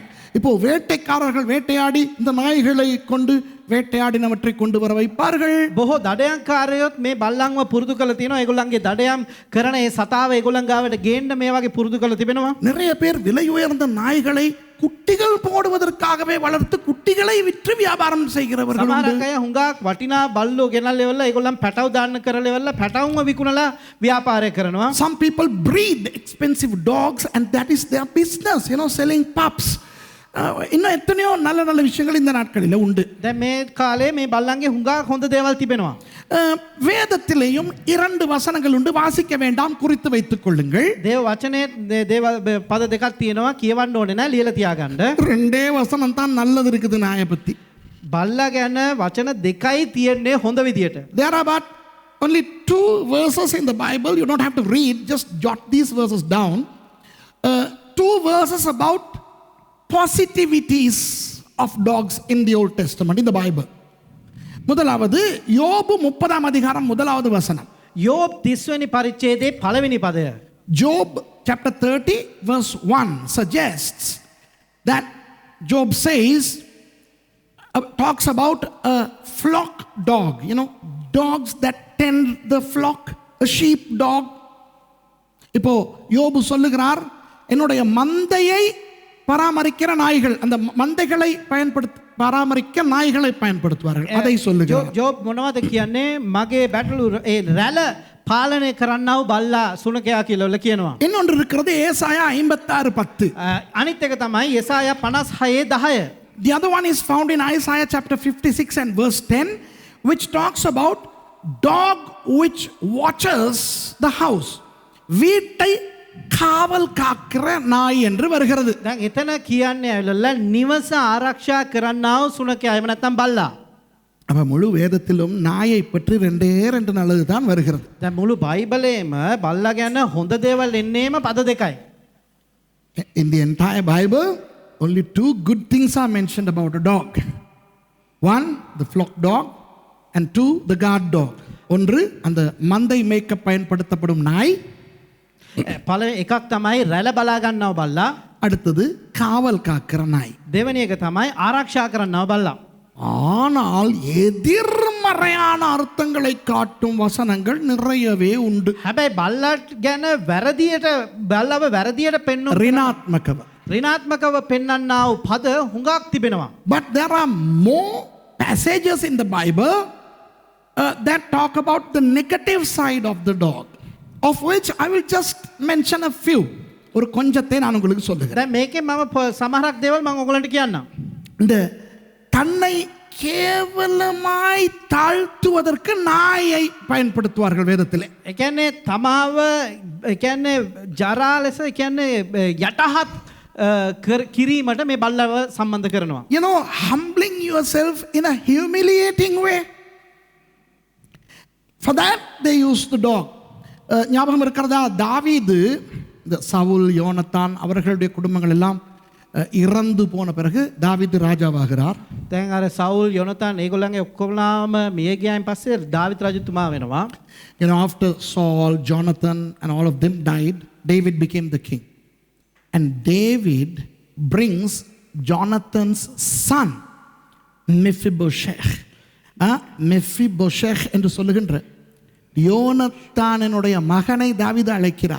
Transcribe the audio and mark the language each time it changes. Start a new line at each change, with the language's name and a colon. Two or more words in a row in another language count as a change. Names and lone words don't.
Tamil: இப்போ வேட்டைக்காரர்கள் வேட்டையாடி இந்த நாய்களை கொண்டு வேட்டையாடினவற்றை கொண்டு வர வைப்பார்கள்.
Sinhala: බොහෝ දඩයන්කාරයොත් මේ බල්ලන්ව පුරුදු කරලා තියෙනවා. ඒගොල්ලන්ගේ දඩයම් කරන ඒ සතාව ඒගොල්ලන් ගාවට ගේන්න මේ වගේ පුරුදු කරලා තිබෙනවා.
Tamil: நிறைய பேர் விலை உயர்ந்த நாய்களை குட்டிகள் போடுவதற்காகவே வளர்த்து குட்டிகளை விற்று வியாபாரம் செய்கிறவர்கள் உண்டு.
Sinhala: සමහරක් අය හුඟක් වටිනා බල්ලෝ ගෙනල්ලා එවලා ඒගොල්ලන් පැටව දාන්න කරලා එවලා පැටවුන්ව විකුණලා ව්‍යාපාරය කරනවා.
English: Some people breed expensive dogs and that is their business, you know, selling pups.
Tamil: இன்னும் எத்தனையோ நல்ல நல்ல விஷயங்கள் இந்த நாட்களில் உண்டு.
Sinhala: දැන් මේ කාලේ මේ බල්ලන්ගේ හුඟක් හොඳ දේවල් තිබෙනවා.
Tamil: வேதத்திலேயும் 2 வசனங்கள் உண்டு, வாசிக்க வேண்டாம், குறித்து வைத்துக் கொள்ளுங்கள்.
Sinhala: දේව වචනේ දේව පද දෙකක් තියෙනවා, කියවන්න ඕනේ නෑ, ලියලා තියාගන්න.
Tamil: 2 வசனம் தான் நல்லது இருக்குது நாயை பத்தி.
Sinhala: බල්ලා ගැන වචන දෙකයි තියෙන්නේ හොඳ විදියට.
English: There are but only 2 verses in the Bible. You don't have to read, just jot these verses down. 2 verses about positivities of dogs in the Old Testament, in the Bible.
Tamil: முதலாவது யோபு 30ஆம் அதிகாரம் முதலாவது வசனம்.
Sinhala: යෝබ් 30 වෙනි පරිච්ඡේදයේ පළවෙනි පදය.
English: Job chapter 30 verse 1 suggests that Job says, talks about a flock dog, you know, dogs that tend the flock, a sheep dog.
Tamil: இப்போ யோபு சொல்லுகிறார், என்னுடைய மந்தையை பராமரிக்கிற நாய்கள், அந்த மந்தைகளை பராமரிக்க நாய்களை பயன்படுத்துவார்கள், அதை சொல்லுகிறார்.
Sinhala: ජෝබ් මොනවද කියන්නේ? මගේ බැටළු ඒ රැළ පාලනය කරන්නව බල්ලා සුනකයා කියලා කියනවා.
Tamil: இன்னொன்று இருக்கிறது ஏசாயா 56:10.
Sinhala: අනිත් එක තමයි යෙසායා 56:10.
English: The other one is found in Isaiah chapter 56 and verse 10, which talks about dog which watches the house.
Tamil: வீட்டை காவல் காக்கிற நாய் என்று வருகிறது.
Sinhala: දැන් එතන කියන්නේ ඇවිල්ලා නිවස ආරක්ෂා කරන්නව සුනකයා, එහෙම නැත්නම් බල්ලා.
Tamil: அப்ப முழு வேதத்திலும் நாயை பற்றி 2 நல்லது தான் வருகிறது.
Sinhala: දැන් මුළු බයිබලයේම බල්ලා ගැන හොඳ දේවල් එන්නේම පද දෙකයි.
English: In the entire Bible, only 2 good things are mentioned about a dog. 1, the flock dog, and 2, the guard dog.
Tamil: ஒன்று அந்த மந்தை மேய்க்க பயன்படுத்தப்படும் நாய்,
Sinhala: පළවෙනි එකක් තමයි රැළ බලා ගන්නව බල්ලා,
Tamil: அடுத்தது காவல் காக்கிற நாய்.
Sinhala: දෙවෙනි එක තමයි ආරක්ෂා කරන්නව බල්ලා.
Tamil: ஆனால் எதிர்மறையான அர்த்தங்களை காட்டும் வசனங்கள் நிறையவே உண்டு.
Sinhala: හැබැයි බල්ලාට ගැන වැරදියට බල්ලව වැරදියට පෙන්වන ரிணாத்மகව. ඍණාත්මකව පෙන්වන්නා වූ පද හුඟක් තිබෙනවා.
English: But there are more passages in the Bible that talk about the negative side of the dog, of which I will just mention a few.
Tamil: ஒரு கொஞ்சத்தை நான் உங்களுக்கு சொல்லுகிறேன்.
Sinhala: දැන් මේකෙන් මම සමහරක් දේවල් මම ඔයගලන්ට කියන්නම්.
Tamil: இந்த தன்னை கேவலமாய் தாழ்த்துவதற்கு நாயை பயன்படுத்துவார்கள் வேதத்திலே.
Sinhala: ඒ කියන්නේ තමාව ඒ කියන්නේ ජරා ලෙස ඒ කියන්නේ යටහත් කිරීමට මේ බල්ලව සම්බන්ධ කරනවා.
English: You know, humbling yourself in a humiliating way. For that they use the dog.
Tamil: ஞாபகம் இருக்கிறதா, தாவீது, இந்த சவுல், யோனத்தான் அவர்களுடைய குடும்பங்கள் எல்லாம் இறந்து போன பிறகு தாவீது ராஜாவாகிறார்.
Sinhala: දැන් අර සවුල් යොනතාන් ඒගොල්ලන්ගේ ඔක්කොමලාම මිය ගියායින් පස්සේ දාවිත් රජතුමා වෙනවා.
English: You know, after Saul, Jonathan and all of them died, David became the king. And David brings Jonathan's son Mephibosheth.
Tamil: Mephibosheth என்று சொல்லுகின்ற யோனத்தானுடைய மகனை தாவீது அழைக்கிறார்.